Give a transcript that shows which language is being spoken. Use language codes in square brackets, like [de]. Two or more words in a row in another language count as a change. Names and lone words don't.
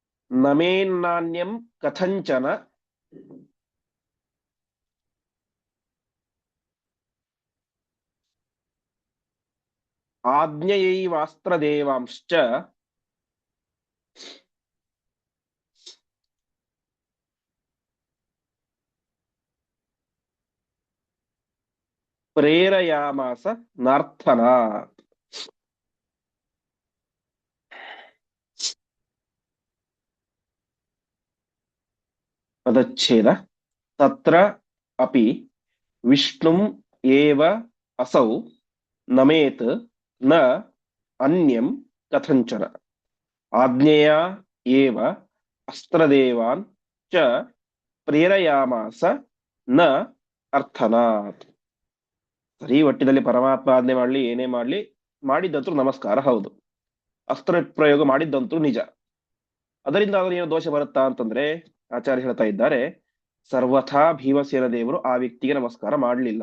[sa] ನಮೇನ್ನಾನ್ಯಂ ಕಥಂಚನ ಆಜ್ಞಯೈವಾಸ್ತ್ರದೇವಾಂಶ್ಚ ಪ್ರೇರಯಾಮಾಸ ನಾರ್ಥನಾತ್. [kn] ಪದಚ್ಛೇದ. [sa] ತತ್ರ ಅಪಿ ವಿಷ್ಣುಂ ಏವ ಅಸೌ ನಮೇತ್ ನ ಅನ್ಯಂ ಕಥಂಚನ ಆಜ್ಞೆಯ ಏವ ಅಸ್ತ್ರದೇವಾನ್ ಚ ಪ್ರೇರಯಾಮಾಸ ನ ಅರ್ಥನಾತ್. [kn] ಸರಿ, ಒಟ್ಟಿನಲ್ಲಿ ಪರಮಾತ್ಮ ಆಜ್ಞೆ ಮಾಡ್ಲಿ ಏನೇ ಮಾಡ್ಲಿ ಮಾಡಿದ್ದಂತೂ ನಮಸ್ಕಾರ ಹೌದು, ಅಸ್ತ್ರ ಪ್ರಯೋಗ ಮಾಡಿದ್ದಂತೂ ನಿಜ. ಅದರಿಂದ ಅದರ ಏನು ದೋಷ ಬರುತ್ತಾ ಅಂತಂದ್ರೆ ಆಚಾರ್ಯ ಹೇಳ್ತಾ ಇದ್ದಾರೆ, ಸರ್ವಥಾ ಭೀಮಸೇನ ದೇವರು ಆ ವ್ಯಕ್ತಿಗೆ ನಮಸ್ಕಾರ ಮಾಡಲಿಲ್ಲ.